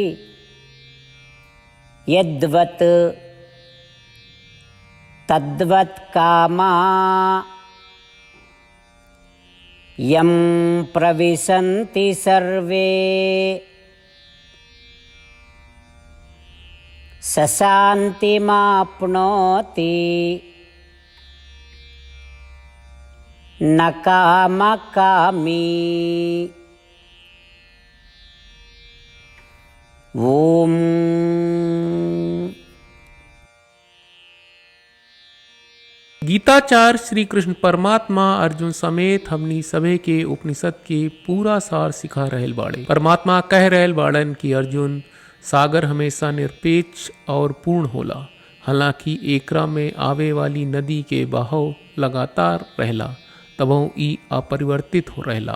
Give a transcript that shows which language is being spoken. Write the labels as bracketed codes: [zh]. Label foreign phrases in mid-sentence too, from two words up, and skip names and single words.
[sa] यद्वत् तद्वत् कामा यं प्रविशन्ति सर्वे स शान्तिमाप्नोति न कामकामी। ओम। [bho] गीताचार्य श्री कृष्ण परमात्मा अर्जुन समेत हमनी सभे के उपनिषद के पूरा सार सिखा रहल बाड़े। परमात्मा कह रहल बाड़न कि अर्जुन, सागर हमेशा निरपेक्ष और पूर्ण होला, हालांकि एकरा में आवे वाली नदी के बहाव लगातार रहला, तबहु ई अपरिवर्तित हो रहला।